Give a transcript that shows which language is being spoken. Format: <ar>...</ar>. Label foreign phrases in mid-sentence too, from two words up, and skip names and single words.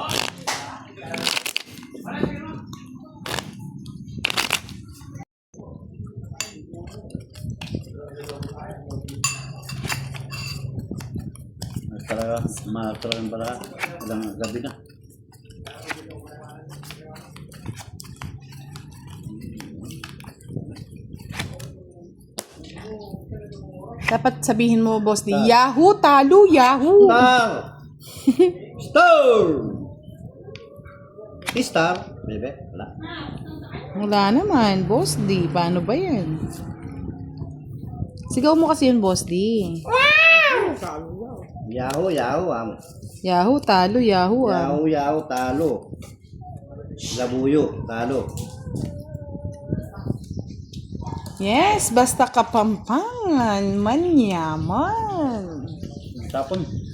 <tl>Talaga, matalagang pala. Ilang gabi na. Dapat sabihin mo, Boss D, Yahoo! Talo! Yahoo! Star! Star! Star? Bebe? Wala. Wala naman, Boss D. Paano ba yan? Sigaw mo kasi yun, Boss D. Yahoo, Yahoo. Yahoo! Talo! Yahoo! Yahoo, Yahoo, talo. Labuyo, talo. Yes, basta Kapampangan, manyaman. Tapon.</tl>